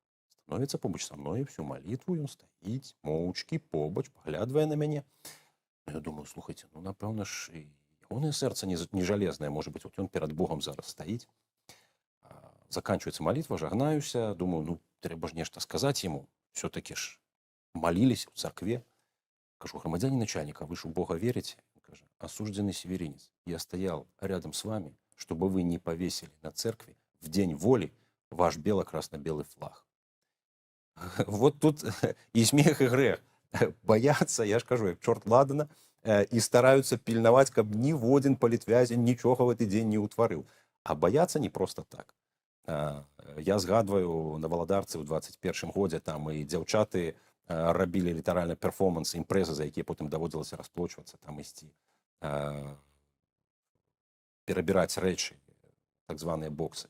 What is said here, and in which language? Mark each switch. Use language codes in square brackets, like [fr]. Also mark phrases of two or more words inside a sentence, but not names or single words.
[be] Становіцца побач са мной, всю малітву ён стаіць, моўчкі, побач, паглядвае на мяне. Я думаю, слухайце, ну, напэўна ж, і ягонае сэрца не жалезнае, можа быць, вот ён перад Богом зараз стаіць. Заканчваецца малітва, жагнаюся, думаю, ну, трэба ж нешта сказаць яму. [ru] Все-таки ж молились в церкве. Кажу: громадянин начальника, вы же в Бога верите? Кажу: осужденный северинец, я стоял рядом с вами, чтобы вы не повесили на церкви в день воли ваш бело-красно-белый флаг. Вот тут и смех, и грех. [be] Боятся, я ж кажу, як чорт ладана, і стараюцца пільнаваць, каб ніводзін палітвязень нічога в гэты дзень не ўтварыў. А бояцца не просто так. Я згадваю, на Валадарцы ў 21-м годзе там і дзяўчаты рабілі літаральна перформансы, імпрэзы, за якія потым даводзілася расплочвацца, там ісці, перабіраць рэчы, так званыя боксы.